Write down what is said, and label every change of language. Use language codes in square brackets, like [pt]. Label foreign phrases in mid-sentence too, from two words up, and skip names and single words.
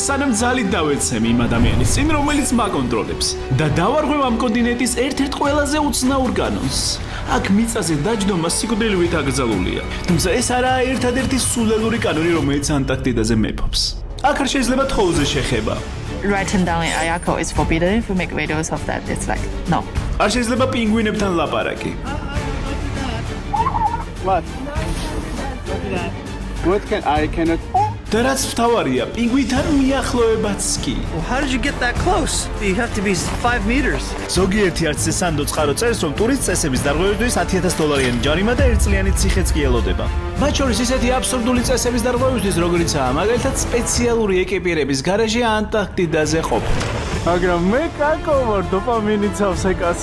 [ka] სანამ ძალით დავეცემ იმ ადამიანის წინ, რომელიც მაკონტროლებს და დავარღვევ ამ კონტინენტის ერთ-ერთ ყველაზე უცნაურ კანონს. აქ მიწაზე დაჯდომა სიკვდილივით აკრძალულია. თუმცა ეს არაა ერთადერთი სულელური კანონი, რომელიც ანტარქტიდაზე მეფობს. აქ არ შეიძლება თხოვზე შეხება. [en] Writing down in Ayako is forbidden. If you make videos of that, it's like no. [ka] არ შეიძლება პინგვინებთან ლაპარაკი. [en] What? What I cannot. [ka] და რაც მთავარია, პინგვინთან მიახლოებაც კი. [en] How did you get that close? You have to be 5 meters. [ka] ზოგიერთი არცზე სანდო წყარო წერს, რომ ტურისტ წესების დარღვევისთვის $10,000 ჯარიმა და ერთწლიანი ციხეც კი ელოდება. მათ შორის ისეთი აბსურდული წესების დარღვევისთვის, როგორიცაა მაგალითად სპეციალური ეკიპირების გარეშე ანტარქტიდაზე ყოფნა. მაგრამ მე კაკო ვარ, დოპამინითავს ეკაცი.